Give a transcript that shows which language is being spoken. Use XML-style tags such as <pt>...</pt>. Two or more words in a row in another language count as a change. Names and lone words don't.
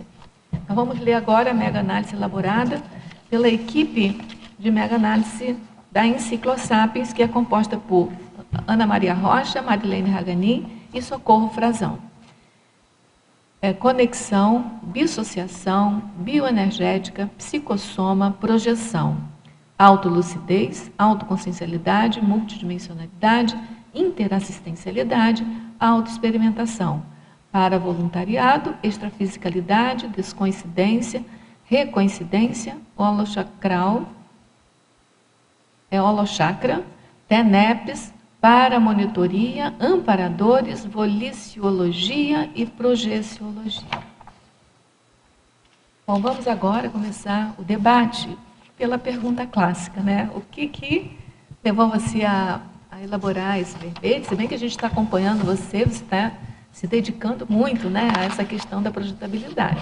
<pt>Então, vamos ler agora a mega-análise elaborada pela equipe de mega-análise da Enciclosapiens, que é composta por Ana Maria Rocha, Marilene Ragani e Socorro Frazão. Conexão, dissociação, bioenergética, psicossoma, projeção, autolucidez, autoconsciencialidade, multidimensionalidade, interassistencialidade, autoexperimentação, paravoluntariado, extrafisicalidade, descoincidência, recoincidência, holochakra, TENEPS, paramonitoria, amparadores, voliciologia e projeciologia. Bom, vamos agora começar o debate pela pergunta clássica, né? O que levou você a elaborar esse verbete? Se bem que a gente está acompanhando você está se dedicando muito, né, a essa questão da projetabilidade.</pt>